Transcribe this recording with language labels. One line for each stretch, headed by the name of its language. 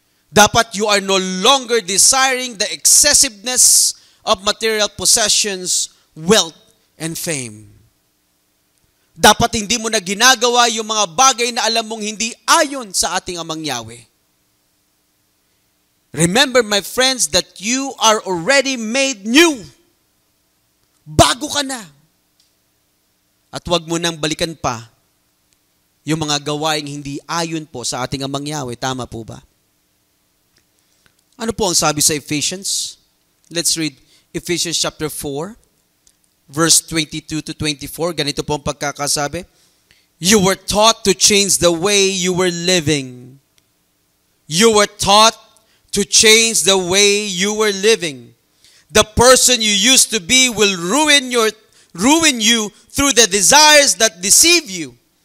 English: Dapat you are no longer desiring the excessiveness of material possessions, wealth, and fame.
Filipino: Dapat hindi mo na ginagawa yung mga bagay na alam mong hindi ayon sa ating Amang Yahweh.
English: Remember, my friends, that you are already made new.
Filipino: Bago ka na. At huwag mo nang balikan pa yung mga gawaing hindi ayon po sa ating Amang Yahweh. Tama po ba? Ano po ang sabi sa
English: Ephesians? Let's read Ephesians chapter 4, verse 22 to 24.
Filipino: Ganito po ang pagkakasabi.
English: You were taught to change the way you were living. You were taught to change the way you were living. The person you used to be will ruin you through the desires that deceive you.